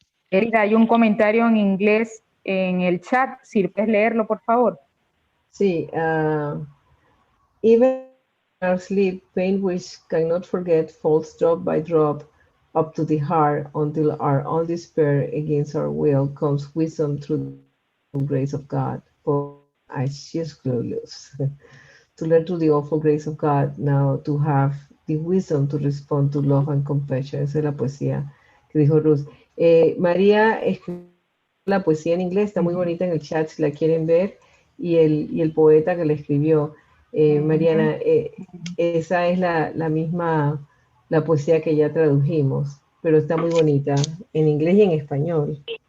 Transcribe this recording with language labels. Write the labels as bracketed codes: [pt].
[es] Erika, hay un comentario en inglés en el chat, si puedes leerlo, por favor. [en] Sí, even in our sleep, pain which cannot forget falls drop by drop up to the heart until our own despair against our will comes wisdom through the grace of God. For I just glorious to learn through the awful grace of God now to have the wisdom to respond to love and compassion. [es] Esa es la poesía que dijo Ruth. María escribió la poesía en inglés, está muy bonita en el chat si la quieren ver, y el poeta que la escribió, Mariana, esa es la misma, la poesía que ya tradujimos, pero está muy bonita en inglés y en español.